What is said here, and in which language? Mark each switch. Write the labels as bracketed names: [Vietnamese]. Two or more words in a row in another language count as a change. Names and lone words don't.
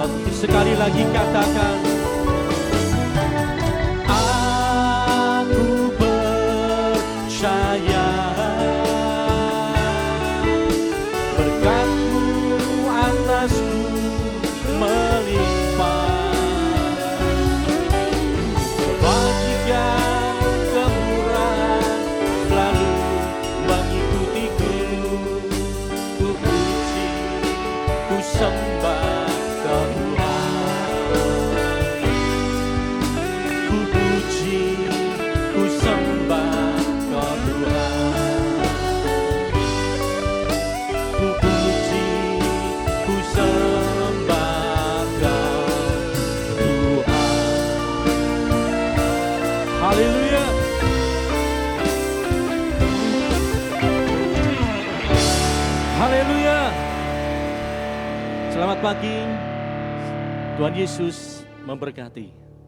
[Indonesian] Sekali lagi katakan, aku percaya berkat-Mu atasku melimpah, kebajikan, kemurahan selalu mengikutiku. Ku puji, ku sembah Tuhan. Ku puji, ku sembah Tuhan. Ku puji, ku sembah Tuhan. Haleluya. Haleluya. Selamat pagi. Tuhan Yesus memberkati.